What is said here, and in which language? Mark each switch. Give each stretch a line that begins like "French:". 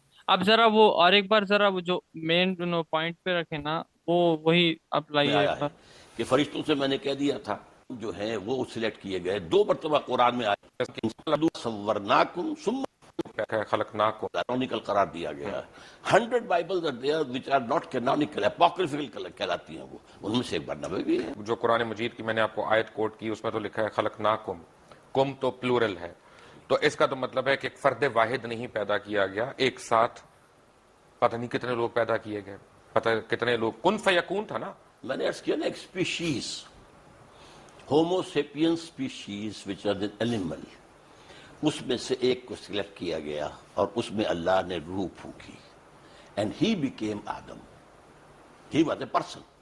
Urdu: اب ذرا وہ اور ایک بار ذرا وہ جو مین پوائنٹ پہ رکھے نا وہ وہی اپلائی آیا ہے کہ فرشتوں سے میں نے کہہ دیا تھا جو ہیں وہ سلیکٹ کیے گئے. 2 مرتبہ قرآن میں آیا کہ صورناکم ثم خلقناکم canonical قرار دیا گیا ہے.
English: 100 Bibles are there which are not canonical, apocryphal
Urdu: کہلاتی ہیں وہ. ان میں سے ایک بار نبوی بھی ہے. جو قرآن مجید کی میں نے آپ کو آیت کوٹ کی اس میں تو لکھا ہے خلقناکم، کم تو پلورل ہے، تو اس کا تو مطلب ہے کہ ایک فرد واحد نہیں پیدا کیا گیا، ایک ساتھ پتہ نہیں کتنے لوگ پیدا کیے گئے، پتہ کتنے لوگ. کن فیکون تھا نا. میں نے عرض کیا نا ایک species, homo sapiens species
English: which are an animal,
Urdu: اس میں سے ایک کو سلیکٹ کیا گیا اور اس میں اللہ نے روح پھونکی،
English: And he became Adam, he was a person.